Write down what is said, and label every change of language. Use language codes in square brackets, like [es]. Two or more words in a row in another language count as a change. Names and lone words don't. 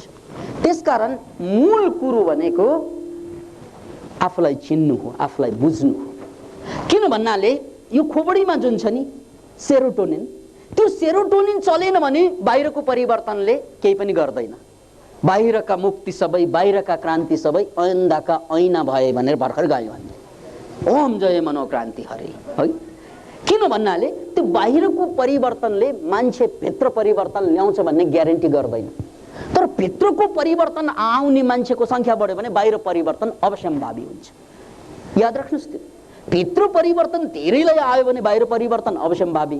[ne] त्यसकारण मूल कुरो भनेको आफूलाई चिन्नु हो, आफूलाई बुझ्नु हो। किन भन्नाले यो खोपडीमा जुन छ नि सेरोटोनिन, त्यो सेरोटोनिन चलेन भने बाहिरको परिवर्तनले केही पनि गर्दैन। बाहिरका मुक्ति सबै, बाहिरका क्रान्ति सबै ऐन्दाका ऐना भए भनेर भर्खर गायो हामीले। ओम जय मनोक्रान्ति हरे है। किन भन्नाले त्यो बाहिरको परिवर्तनले मान्छे भित्र परिवर्तन ल्याउँछ भन्ने ग्यारेन्टी गर्दैन। तर भित्रको परिवर्तन आउने मान्छेको संख्या बढ्यो भने बाहिर परिवर्तन अवश्यम्भावी हुन्छ। याद राख्नुहोस्, त्यो भित्र परिवर्तन धेरैलाई आयो भने बाहिर परिवर्तन अवश्यम्भावी।